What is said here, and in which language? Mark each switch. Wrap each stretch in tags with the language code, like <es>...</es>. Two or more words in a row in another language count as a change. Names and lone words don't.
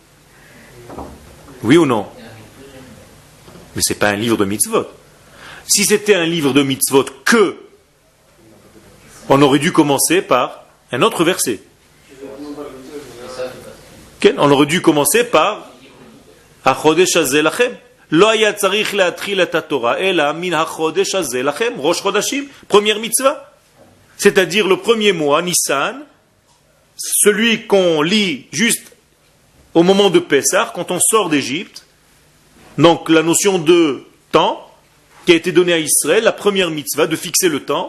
<fr>Oui ou non? Mais ce n'est pas un livre de mitzvot. Si c'était un livre de mitzvot que, on aurait dû commencer par un autre verset. Okay? On aurait dû commencer par</fr> <he>החודש הזה לכם. לא היה צריך להתחיל את התורה אלא מן החודש הזה לכם ראש חודשים,</he> <fr>première mitzvah. C'est-à-dire le premier mois, Nissan, celui qu'on lit juste au moment de Pessah, quand on sort d'Égypte. Donc la notion de temps qui a été donnée à Israël, la première mitzvah, de fixer le temps.</fr>